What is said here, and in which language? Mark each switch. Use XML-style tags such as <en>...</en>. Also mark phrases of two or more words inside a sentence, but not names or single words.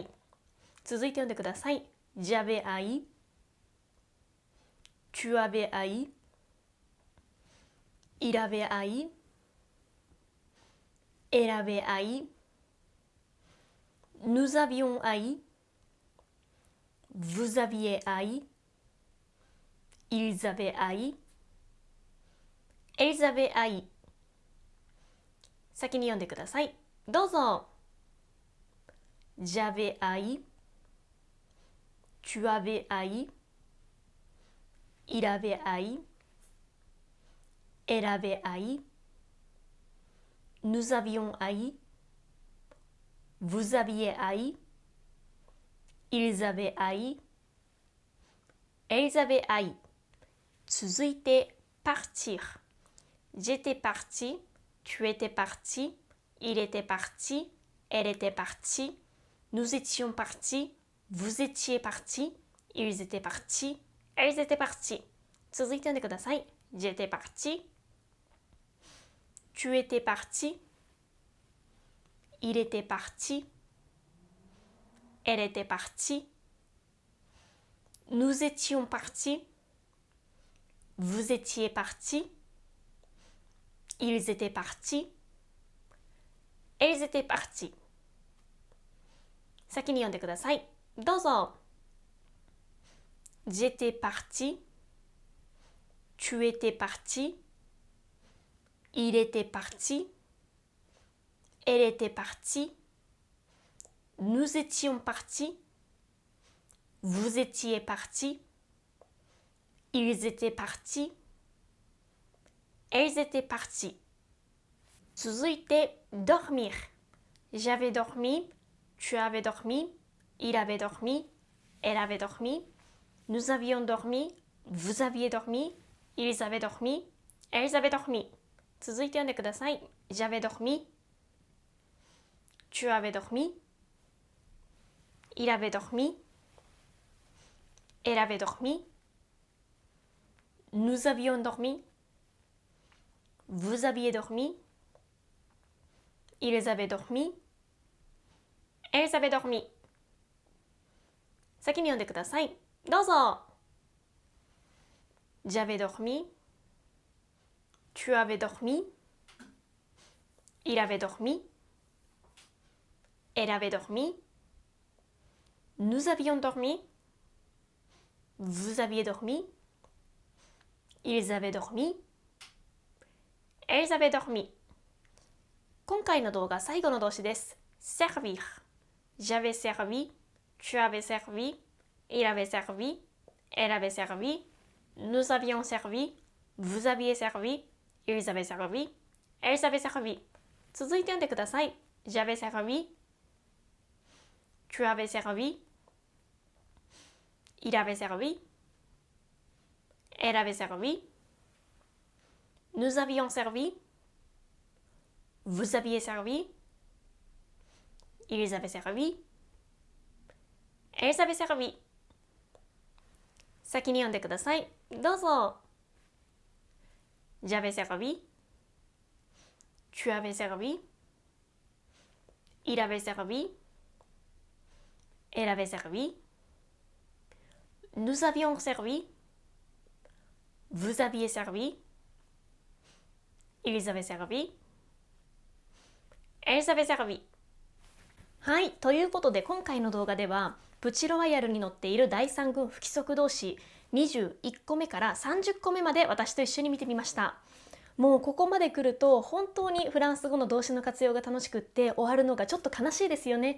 <ja>続いて読んでください。</ja> <fr>J'avais haï, tu avais haï, il avait haï, elle avait haï, nous avions haï, vous aviez haï, ils avaient haï, elles avaient haï。</fr> <ja>先に読んでください。</ja> <fr>どうぞ。J'avais haï, tu avais haï, il avait haï, elle avait haï, nous avions haï, vous aviez haï, ils avaient haï, elles avaient haï。続いて、partir。J'étais parti, tu étais parti, il était parti, elle était partie, nous étions partis, vous étiez partis, ils étaient partis, elles étaient parties。</fr> <ja>続いて読んでください。</ja> <fr>J'étais parti, tu étais parti, il était parti, elle était partie, nous étions partis, vous étiez partis, ils étaient partis, elles étaient parties。</fr> <ja>先に読んでください。</ja> <fr>どうぞ。J'étais parti, tu étais parti, il était parti, elle était partie, nous étions partis, vous étiez partis, ils étaient partis, elles étaient parties。続いて、dormir。J'avais dormi, tu avais dormi, il avait dormi, elle avait dormi, nous avions dormi, vous aviez dormi, ils avaient dormi, elles avaient dormi。</fr> <ja>続いて読んでください。</ja> <fr>J'avais dormi, tu avais dormi, il avait dormi, elle avait dormi, nous avions dormi, vous aviez dormi, ils avaient dormi, elles avaient dormi。</fr> <ja>先に読んでください。</ja> <fr>どうぞ。J'avais dormi, tu avais dormi, il avait dormi, elle avait dormi, nous avions dormi, vous aviez dormi, ils avaient dormi, elles avaient dormi。</fr> <ja>今回の動画最後の動詞です。</ja> <fr>servir。J'avais servi, tu avais servi, il avait servi, elle avait servi, nous avions servi, vous aviez servi, ils avaient servi, elles avaient servi。</fr> <ja>続いて読んでください。</ja> <fr>J'avais servi, tu avais servi, il avait servi, elle avait servi, nous avions servi, vous aviez servi, ils avaient servi,</fr> <ja>エリザベス・ラビ。先に読んでください。どうぞ。</ja> <fr>J'avais servi. Tu avais servi. Il avait servi. Elle avait servi. Nous avions servi. Vous aviez servi. Ils avaient servi. Elles avaient servi。</fr> <ja>はい、ということで今回の動画ではプチロワイヤルに載っている第3群不規則動詞21個目から30個目まで私と一緒に見てみました。もうここまで来ると本当にフランス語の動詞の活用が楽しくって終わるのがちょっと悲しいですよね。</ja>